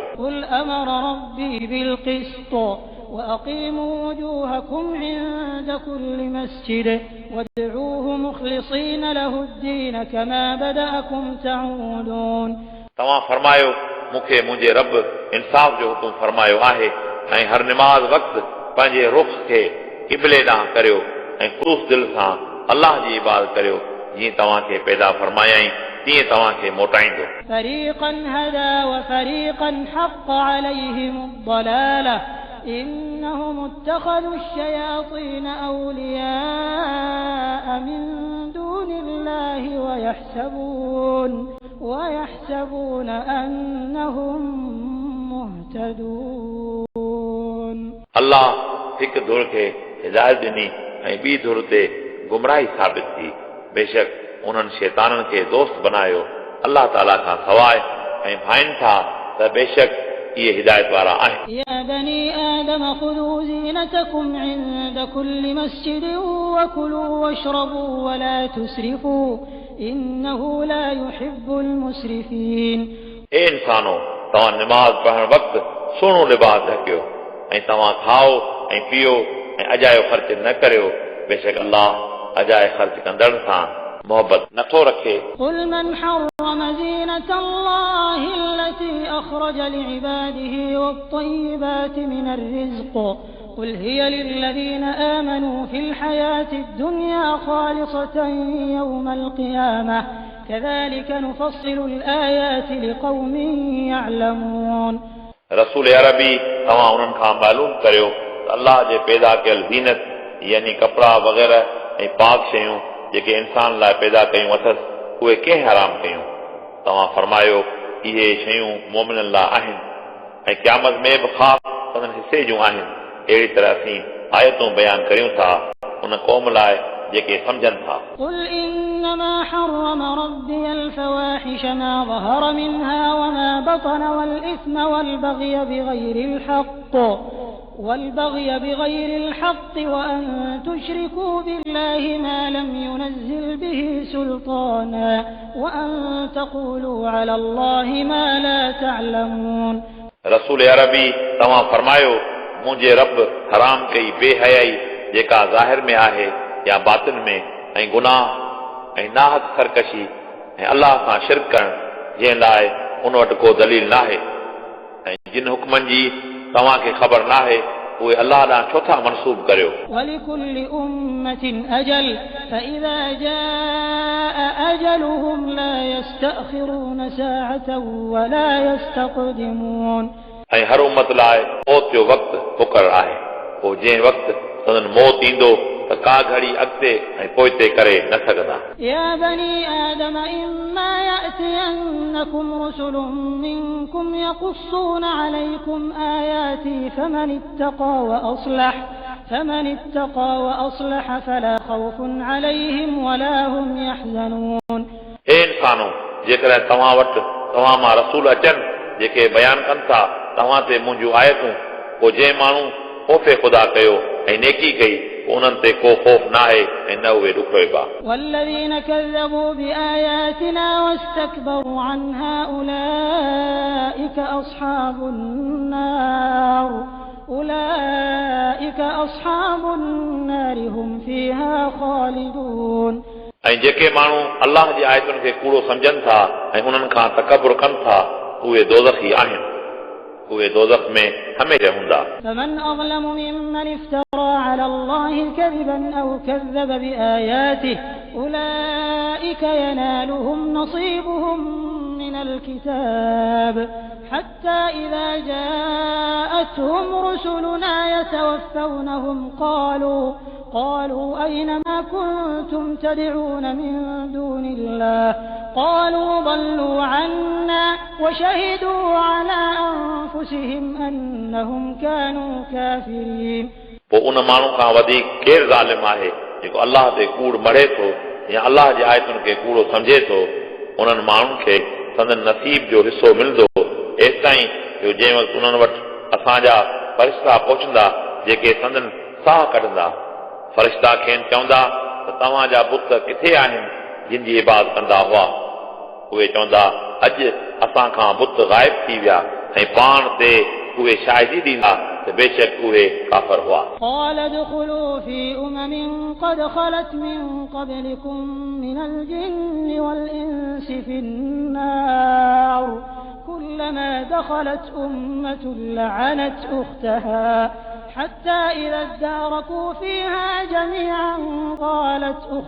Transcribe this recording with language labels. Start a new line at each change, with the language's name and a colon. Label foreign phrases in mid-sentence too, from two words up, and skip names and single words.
Arabic: قل أمر ربي بالقسط وأقيموا وجوهكم عند كل مسجد وادعوه مخلصين له الدين كما بدأكم تعودون
Sindhi: तव्हां फरमायो मूंखे मुंहिंजे रब इंसाफ़ जो हुकुम फरमायो आहे ऐं हर निमाज़ वक़्तु पंहिंजे रुख़ खे क़िबले ॾांहुं करियो ऐं ख़ुलूस दिलि सां अल्लाह जी इबादत करियो जीअं तव्हांखे पैदा फरमायाईं तीअं तव्हांखे मोटाईंदो
Arabic: فريقا هدى وفريقا حق عليهم الضلالة إنهم اتخذوا الشياطين أولياء من دون الله ويحسبون أنهم مهتدون
Sindhi: अल्लाह हिकु धुर खे हिदायत ॾिनी ऐं ॿी धुर ते गुमराही साबित थी बेशक उन्हनि शैताननि खे दोस्त बनायो अल्लाह ताला खां सवाइ ऐं भाइनि था त बेशक इहे हिदायत वारा आहिनि
Arabic: يا بني آدم خذوا زينتكم عند كل مسجد وكلوا واشربوا ولا تسرفوا إنه لا يحب المسرفين
Sindhi: ए इंसानो तव्हां निमाज़ पढ़ण वक़्तु सुहिणो लिबास ढकियो ऐं तव्हां खाओ ऐं पीओ ऐं अजायो ख़र्च न करियो बेशक अल्लाह अजाए ख़र्च कंदड़नि सां मोहबत नथो रखे
Arabic: قل من حرم زينة الله التي أخرج لعباده والطيبات من الرزق قل هي للذين آمنوا في الحياة الدنيا خالصة يوم القيامة كذلك نفصل الآيات لقوم يعلمون
Sindhi: रसूल अरबी तव्हां उन्हनि खां मालूम करियो त अल्लाह जे पैदा कयल ज़ीनत यानी कपिड़ा वग़ैरह ऐं पाक शयूं जेके इंसान लाइ पैदा कयूं अथसि उहे कंहिं हराम कयूं तव्हां फरमायो इहे शयूं मोमिननि लाइ आहिनि ऐं क़यामत में बि ख़ासि संदन हिसे जूं आहिनि अहिड़ी तरह असीं आयतूं बयान करियूं था उन क़ौम लाइ जेके सम्झनि था
Arabic: قل إنما حرم ربي الفواحش ما ظهر منها وما بطن والإثم والبغي بغير الحق وأن تشركوا بالله ما لم ينزل به سلطانا وأن تقولوا على الله ما لا تعلمون
Sindhi: रसूल अरबी तव्हां फरमायो मुंहिंजे रब हराम कई बेहयाई जेका ज़ाहिर में आहे या बातिन में ऐं गुनाह ऐं नाहक सरकशी ऐं अल्लाह सां शिरक करणु जंहिं लाइ उन वटि को दलील नाहे ऐं जिन हुकमनि जी तव्हांखे ख़बर नाहे उहे अल्लाह ॾांहुं छो था मनसूब करियो
Arabic: ولكل أمة أجل فإذا جاء أجلهم لا يستأخرون ساعة ولا يستقدمون
Sindhi: ऐं हर उम्मत लाइ मौत जो वक़्तु मुक़ररु आहे पोइ जंहिं वक़्तु संदन मौत ईंदो त का घड़ी अॻिते ऐं पोइते करे न सघंदा
Arabic: يا بني آدم إما يأتينكم رسل منكم يقصون عليكم آياتي فمن اتقى وأصلح فلا خوف عليهم ولا هم يحزنون
Sindhi: हे इंसानो जेकॾहिं तव्हां वटि तव्हां मां रसूल अचनि जेके बयानु कनि था तव्हां ते मुंहिंजूं आयतूं पोइ जंहिं माण्हू ख़ौफ़ ख़ुदा कयो ऐं नेकी कई उन्हनि ते को ख़ौफ़ न आहे ऐं न उहे ॾुखोइबा
Arabic: والذين كذبوا بآياتنا واستكبروا عنها أولئك أصحاب النار هم فيها خالدون
Sindhi: ऐं जेके माण्हू अल्लाह जी आयतुनि खे कूड़ो सम्झनि था ऐं उन्हनि खां तकबुर कनि था उहे दोज़खी आहिनि उहे दोज़ख में हमेशह हूंदा
Arabic: فمن أظلم ممن افترى على الله كذبا أو كذب بآياته أولئك ينالهم نصيبهم من الكتاب حتى إذا جاءتهم رسلنا يتوفونهم قالوا أين ما كنتم تدعون من دون الله قالوا ضلوا عنا وشهدوا على أنفسهم أنهم كانوا كافرين
Sindhi: पोइ उन माण्हू खां वधीक केरु ज़ालिम आहे जेको अल्लाह ते कूड़ मढ़े थो या अल्लाह जी आयतुनि खे कूड़ो सम्झे थो उन्हनि माण्हुनि खे संदन नसीब जो हिसो मिलंदो एसि ताईं जो जंहिं वक़्तु उन्हनि वटि असांजा फ़रिश्ता पहुचंदा जेके संदन साह कढंदा फ़रिश्ता खेनि चवंदा त तव्हांजा पुट किथे आहिनि जिन जी इबादत कंदा हुआ उहे चवंदा अॼु असां खां बुत ग़ाइब थी विया ऐं पाण ते उहे शाहिदी ॾींदा त बेशक उहे काफ़िर हुआ
Arabic: قال ادخلوا في قد خلت من قبلكم من الجن والإنس في النار كلما دخلت أمة لعنت أختها حتى إذا اداركوا فيها جميعا قالت